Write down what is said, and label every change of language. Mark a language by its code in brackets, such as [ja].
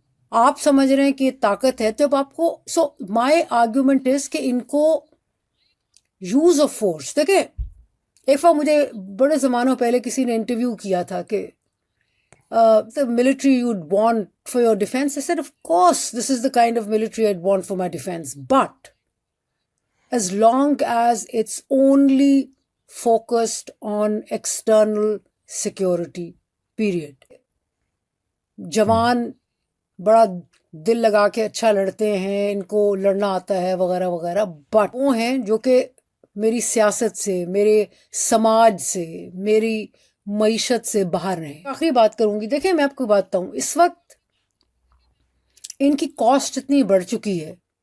[ur] آپ سمجھ رہے ہیں کہ یہ طاقت ہے، تو آپ کو [en] my argument is [ur] کہ ان کو یوز آف فورس. دیکھیں ایک بار مجھے بڑے زمانوں پہلے کسی نے انٹرویو کیا تھا کہ [en] the military you'd want for your defense. I said, of course, this is the kind of military I'd want for my defense. But as long as it's only focused on external security, period. [ur] جوان بڑا دل لگا کے اچھا لڑتے ہیں، ان کو لڑنا آتا ہے وغیرہ وغیرہ، بٹ وہ ہیں جو کہ میری سیاست سے، میرے سماج سے، میری معیشت سے باہر رہیں. آخری بات کروں گی. دیکھیں میں آپ کو بات بتاؤں، اس وقت ان کی کاسٹ اتنی بڑھ چکی ہے.